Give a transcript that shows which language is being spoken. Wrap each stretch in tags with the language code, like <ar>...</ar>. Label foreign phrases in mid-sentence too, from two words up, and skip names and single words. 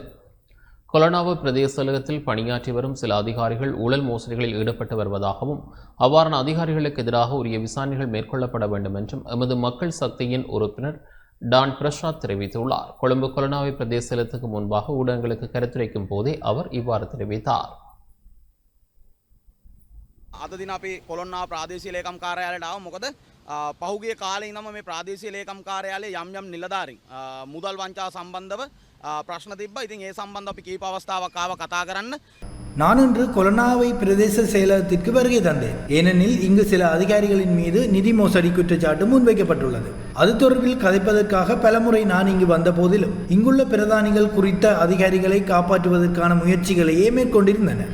<ta>கொலனாவை பிரதேச செயலகத்தில் பணியாற்றி வரும் சில அதிகாரிகள் ஊழல் மோசடிகளில் ஈடுபட்டு வருவதாகவும் அவ்வாறான அதிகாரிகளுக்கு எதிராக உரிய விசாரணைகள் மேற்கொள்ளப்பட வேண்டும் என்றும் எமது மக்கள் சக்தியின் உறுப்பினர் டான் பிரசாத் தெரிவித்துள்ளார். கொழும்பு கொலனாவை பிரதேச செயலகத்துக்கு முன்பாக ஊடகங்களுக்கு கருத்துரைக்கும் போதே அவர் இவ்வாறு தெரிவித்தார்.</ta> <si>අද දින අපි කොළොන්නාව ප්‍රාදේශීය ලේකම් කාර්යාලයට ආව. මොකද පහුගිය කාලේ ඉඳන්ම මේ ප්‍රාදේශීය ලේකම් කාර්යාලයේ යම් නිලධාරීන් මුදල් වංචාව සම්බන්ධව ප්‍රශ්න තිබ්බා. ඉතින් ඒ සම්බන්ධව අපි කීප අවස්ථාවක් ආව කතා කරන්න.</si> <ta>நான் இன்று கொலனாவை பிரதேச செயலகத்திற்கு வருகை தந்தேன். ஏனெனில் இங்கு சில அதிகாரிகளின் மீது நிதி மோசடி குற்றச்சாட்டு முன்வைக்கப்பட்டுள்ளது. அது தொடர்பில் கதைப்பதற்காக பலமுறை நான் இங்கு வந்த போதிலும் இங்குள்ள பிரதானிகள் குறித்த அதிகாரிகளை காப்பாற்றுவதற்கான முயற்சிகளையே மேற்கொண்டிருந்தன.</ta>